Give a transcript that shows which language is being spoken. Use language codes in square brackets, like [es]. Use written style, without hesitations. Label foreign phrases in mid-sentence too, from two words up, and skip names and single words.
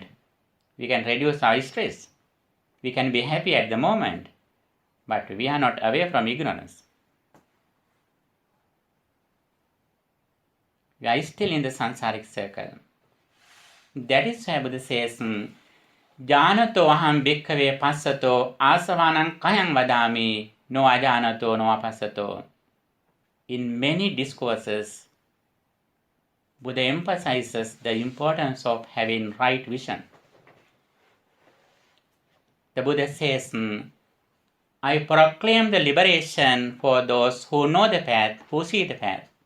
[en] We can reduce our stress. We can be happy at the moment, but we are not away from ignorance. We are still in the samsaric circle. That is why Buddha says, [pi] Janato aham bhikkhave passato asavanam kayam vadami no ajanato no apassato. [en] In many discourses, Buddha emphasizes the importance of having right vision. The Buddha says, I proclaim the liberation for those who know the path, who see the path.